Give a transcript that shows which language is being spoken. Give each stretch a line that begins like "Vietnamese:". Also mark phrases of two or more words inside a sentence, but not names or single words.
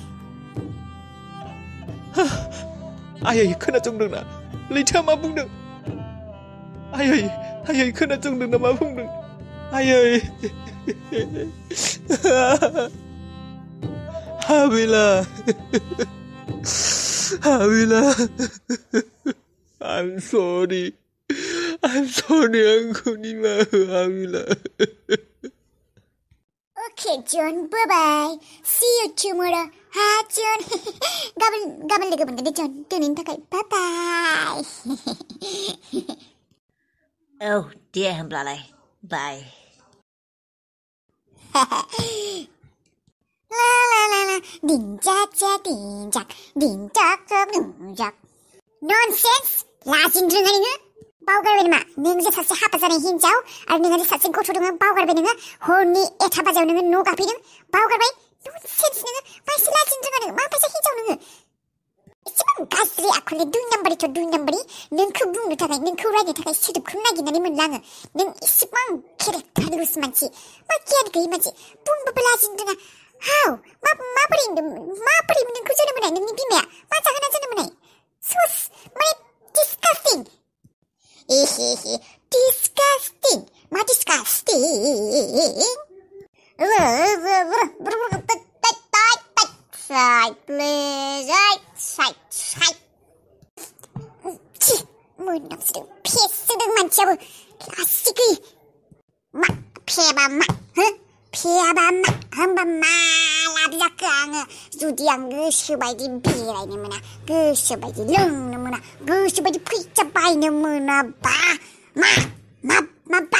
Bodo: आयै खोनासंदोंना लैथोआ मा बुंदों आयै खोनासंदोंना मा बुंदों आयै हाबिला
English: I'm sorry
Bodo: आंखौ निमाहा हो हाबिला
English: Okay, John. Bye-bye. See you tomorrow. Ha, John.
Bodo: गाबोन लोगो मोनगोन दे, John. दिनैनि थाखाय bye-bye. औ दे होमब्लालाय बाय La la la la. Din-jak.
English: Nonsense.
Bodo: लाजिनो रोङा नोङो बावगारबाय नामा नों जे सासे हाबा जानाय हिन्जाव आरो नोंहा जे सासे गथ' दङ बावगारबाय नोङो हरनि 1 बाजियाव नोङो न' गाफैदों बावगारबाय ननसेन्स नोङो मासे लाजिनो रोङा नोङो माबायसा हिन्जाव नोङो एसेबां गाज्रि आखलनि 2 नाम्बारि नोंखौ बुंनो थाखाय नोंखौ रायनो थाखाय सोदोबखौ नागिरनानै मोनला आङो नों एसेबां केरेक्टारलेस मानसि मा गियान गैयै मानसि बुंबाबो लाजिनो रोङा हाव माबोरै नोंखौ जोनोम होनाय नोंनि बिमाया मा जाहोना जोनोम होनाय सस माने disgusting
English: disgusting मा disgusting side please side मोनामसोदों
Bodo: फेसोदों मानसियाबो लासिगै मा फेयाबा मा होमबा मा लाब जाखो आङो जुदि आं गोसोबायदि बेरायनो मोना गोसोबायदि लोंनो मोना गोसोबायदि फैसा बायनो मोनाबा मा